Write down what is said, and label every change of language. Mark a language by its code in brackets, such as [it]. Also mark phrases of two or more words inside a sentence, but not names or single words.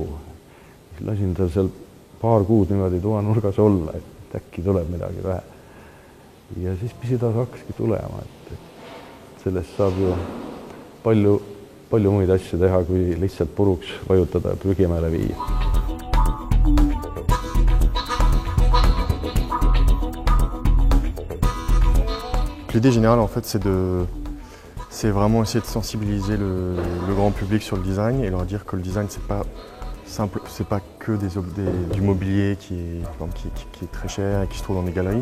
[et] Lasin tal seal paar kuud niimoodi toanurgas olla, et äkki tuleb midagi vähe. Ja siis pisidas hakkaski tulema, et sellest saab ju palju muid asju teha, kui lihtsalt puruks vajutada ja prügimäele viia. [fr] L'idée générale, en fait, c'est vraiment essayer de sensibiliser le grand public sur le design et leur dire que le design, c'est pas simple, c'est pas que du mobilier qui est très cher et qui se trouve dans des galeries.